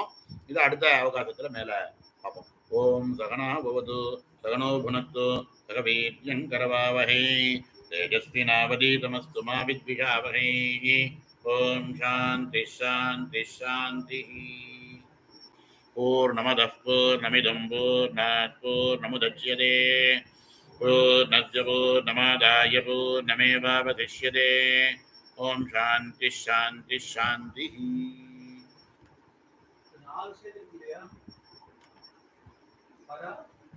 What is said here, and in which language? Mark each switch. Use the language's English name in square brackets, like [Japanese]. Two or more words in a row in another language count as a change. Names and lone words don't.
[Tamil] இது அடுத்த அவகாசத்துல மேல பார்ப்போம். [Sanskrit] ओम् सहना भवतु सहनौ भुनक्तु सहवीर्यङ्करवावहै तेजस्विनावधीतमस्तु मा विद्विषावहै. ओम् शान्तिः शान्तिः शान्तिः. पूर्णमदः पूर्णमिदं पूर्णात् पूर्णमुदच्यते पूर्णस्य पूर्णमादाय पूर्णमेवावशिष्यते. ओम् शान्तिः शान्तिः शान्तिः. [Tamil] நாலு சேர்த்து இல்லையா?